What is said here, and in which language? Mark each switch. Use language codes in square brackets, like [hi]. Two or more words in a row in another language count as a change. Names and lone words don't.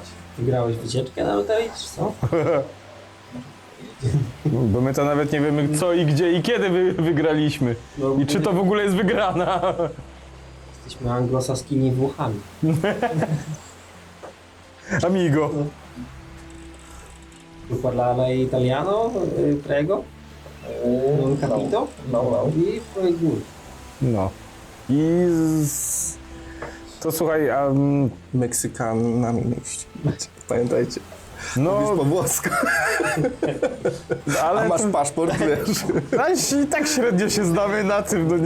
[pl] Wygrałeś wycieczkę na loterii, czy co? Bo my to nawet nie wiemy co i gdzie i kiedy wygraliśmy. No, I czy to w ogóle jest wygrana. Jesteśmy anglosaskimi Włochami. Amigo. [it] Tu parlare italiano, prego? Non capito? No. I poi good. [pl] No. To słuchaj, Meksykanami mieści. Pamiętajcie. no, Mówisz po włosku. ale A masz paszport, wiesz. i tak średnio się znamy na tym, no nie?